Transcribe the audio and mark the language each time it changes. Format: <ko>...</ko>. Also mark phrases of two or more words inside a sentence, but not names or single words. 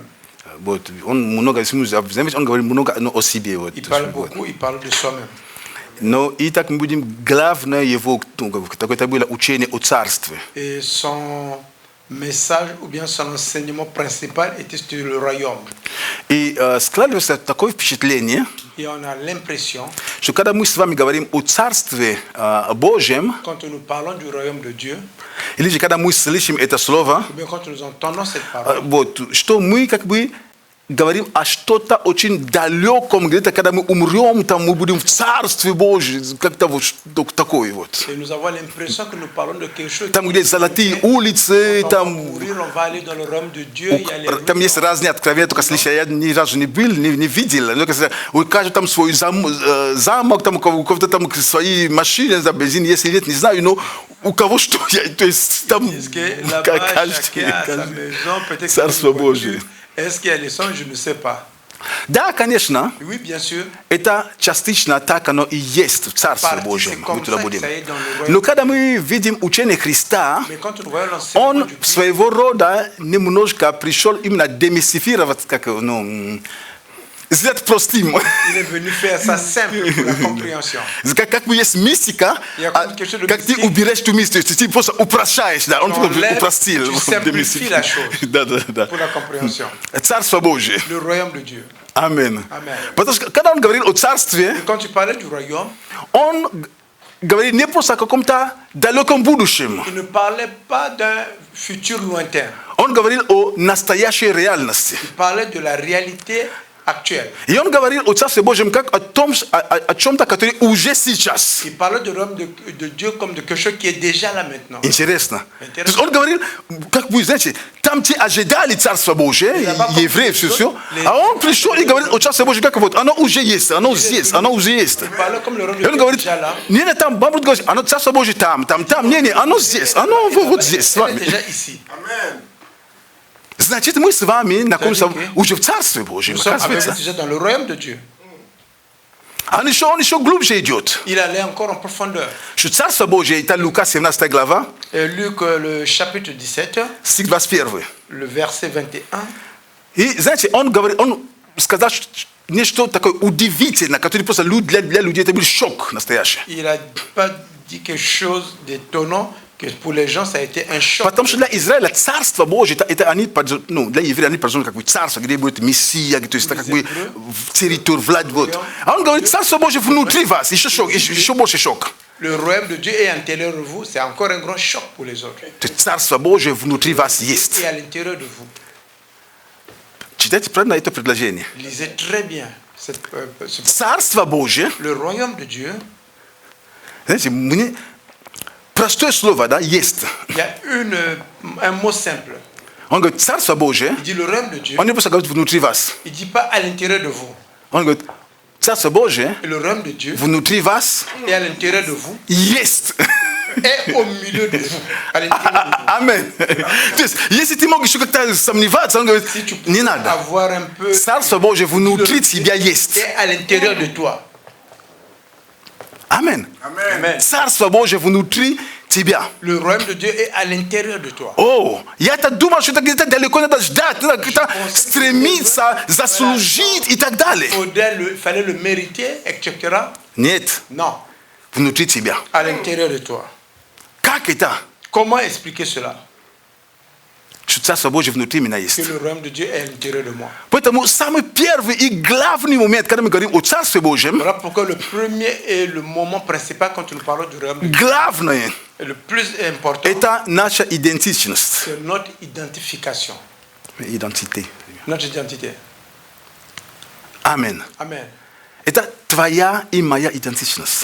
<ru>Вот, он много, он говорит много о себе. Вот.</ru> <fr>Il parle beaucoup, il parle de soi-même.</fr> <ru>Но и так мы будем, главное его, какое-то было учение о царстве.</ru> <fr>Et message ou bien son enseignement principal était sur le royaume.</fr> <ru>И складывается такое впечатление,</ru> <fr>Et on a l'impression,</fr> <ru>что когда мы с вами говорим о Царстве Божьем,</ru> <fr>quand nous parlons du royaume de Dieu,</fr> <ru>или же когда мы слышим это слово,</ru> <fr>ou bien quand nous entendons cette parole,</fr> <ru>вот, что мы как бы говорим о что-то очень далеком, где-то когда мы умрем, там мы будем в Царстве Божьем, как-то вот такое вот.</ru> <fr>et nous avons l'impression que nous parlons de quelque chose</fr> <ru>Там, где золотые улицы,</ru> <fr>on va</fr> <ru>там,</ru> <fr>mourir, on va aller dans le royaume de Dieu, il y a les</fr> <ru>там</ru> <fr>rues,</fr> <ru>есть разные откровения, только слышал, я ни разу не был, не видел. Но, у каждого там свой замок, там, у кого-то там свои машины, за бензин, если нет, не знаю, но у кого что, то есть там</ru> <fr>est-ce que là-bas, chacun a sa maison, peut-être</fr> <ru>Царство</ru> <fr>que</fr> <ru>Божие.</ru> <fr>est-ce qu'il y a les sons, je ne sais pas.</fr> <ru>Да, конечно,</ru> <fr>Oui, bien sûr.</fr> <ru>это частично так оно и есть в Царстве</ru> <fr>Partie,</fr> <ru>Божьем.</ru> <fr>c'est comme</fr> <ru>Мы туда</ru> <fr>ça que</fr> <ru>будем.</ru> <fr>ça est dans le royaume.</fr> <ru>Но когда мы видим учение Христа,</ru> <fr>Mais quand nous voyons l'enseignement</fr> <ru>он</ru> <fr>du Christ,</fr> <ru>своего рода немножко пришел именно демистифировать, как, ну, сделать простым.</ru> <fr>il est venu faire ça simple pour la compréhension.</fr> <ru>Как бы есть мистика,</ru> <fr>Il y a comme quelque chose de</fr> <ru>как ты</ru> <fr>mystique.</fr> <ru>уберешь ту мистику, ты просто упрощаешь, да, он</ru> <fr>Enlève,</fr> <ru>упростил.</ru> <fr>tu simplifies la chose.</fr> <ru>Да.</ru> <fr>Pour la compréhension.</fr> <ru>Царство Божие.</ru> <fr>Le royaume de Dieu.</fr> <ru>Аминь.</ru> <fr>Amen.</fr> <ru>Потому что когда он говорил о царстве,</ru> <fr>Et quand tu parlais du royaume,</fr> <ru>он говорит не просто о каком-то далеком будущем.</ru> <fr>il ne parlait pas d'un futur lointain.</fr> <ru>Он говорил о настоящей реальности.</ru> <fr>Il parlait de la réalité actuelle.</fr> <ru>И он говорил о Царстве Божьем как о том, о чем-то, которое уже сейчас.</ru> <fr>Il parlait de royaume de Dieu comme de quelque chose qui est déjà là maintenant.</fr> <ru>Интересно. То есть он говорил, как вы знаете, там те ожидали Царство Божие, евреи, все, а он пришел и говорит о Царстве Божьем, как вот, оно уже есть, оно здесь, оно уже есть.</ru> <fr>Il parlait comme le royaume</fr> <ru>И</ru> <fr>de</fr> <ru>он</ru> <fr>Dieu</fr> <ru>говорит,</ru> <fr>déjà là.</fr> <ru>не, там, Бабрут говорит, оно Царство Божие там, не, оно здесь, оно вот здесь с</ru> <fr>Elle est</fr> <ru>вами.</ru> <fr>déjà ici.</fr> <ru>Значит, мы с вами находимся</ru> <fr>C'est-à-dire</fr> <ru>уже в Царстве Божьем,</ru> <fr>Nous sommes avec</fr> <ru>оказывается.</ru> <fr>déjà dans le royaume de Dieu.</fr> <ru>Он еще глубже идет.</ru> <fr>Il allait encore en profondeur.</fr> <ru>Что Царство Божие, это Лука 17 глава,</ru> <fr>Et Luc, le chapitre 17,</fr> <ru>стих 21.</ru> <fr>le verset 21,</fr> <ru>И, знаете, он сказал нечто такое удивительное, которое просто для людей это был шок настоящий.</ru> <fr>il n'a pas dit quelque chose d'étonnant, que pour les gens, ça a été un choc.</fr> <ru>Потому что для Израиля Царство Божие, это они, ну, для евреев они придумали как бы царство, где будет Мессия, то есть это как бы территория, власть вот. А он говорит, Царство Божие внутри вас, еще шок, еще больше шок.</ru> <fr>Le royaume de Dieu est à l'intérieur de vous, c'est encore un grand choc pour les autres.</fr> <ru>То есть Царство Божие внутри вас есть.</ru> <fr>Et à l'intérieur de vous.</fr> <ru>Читайте правильно это предложение.</ru> <fr>Lisez très bien</fr> <ru>Царство Божие,</ru> <fr>le royaume de Dieu.</fr> <ru>знаете, мне простое слово, да, есть.</ru> <fr>Il y a un mot simple.</fr> <ru>Он говорит, Царство Божие,</ru> <fr>Il dit le royaume de Dieu.</fr> <ru>он не просто говорит внутри вас.</ru> <fr>Il ne dit pas à l'intérieur de vous.</fr> <ru>Он говорит, Царство Божие</ru> <fr>Et le royaume de Dieu</fr> <ru>внутри вас</ru> <fr>est à l'intérieur de vous,</fr> <ru>есть.</ru> <fr>est au milieu de vous. À l'intérieur de vous.</fr> <ru>Аминь. То есть, если ты мог еще как-то сомневаться, он говорит,</ru> <fr>Si tu peux</fr> <ru>не надо.</ru> <fr>avoir un peu</fr> <ru>Царство Божие внутри тебя есть.</ru> <fr>est à l'intérieur de toi.</fr> <ru>Аминь.</ru> <fr>Amen.</fr> <ru>Царство Божие внутри тебя.</ru> <fr>Le royaume de Dieu est à l'intérieur de toi.</fr> <ru>О, я-то думал, что это где-то далеко надо ждать, надо как-то стремиться, заслужить и так далее.</ru> <fr>Il fallait le mériter, etc.</fr> <ru>Нет,</ru> <fr>Non,</fr> <ru>внутри тебя.</ru> <fr>à l'intérieur de toi.</fr> <ru>Как это?</ru> <fr>Comment expliquer cela?</fr> <ru>Что Царство Божие внутри меня</ru> <fr>Que</fr> <ru>есть.</ru> <fr>le royaume de Dieu est à l'intérieur de moi.</fr> <ru>Поэтому самый первый и главный момент, когда мы говорим о Царстве Божьем,</ru> <fr>Voilà pourquoi le premier et le moment principal quand nous parlons du royaume de Dieu,</fr> <ru>главное</ru> <fr>et le plus important,</fr> <ru>это наша идентичность.</ru> <fr>c'est notre identification, Идентité. notre identité.</fr> <ru>Аминь.</ru> <fr>Amen.</fr> <ru>Это твоя и моя идентичность.</ru>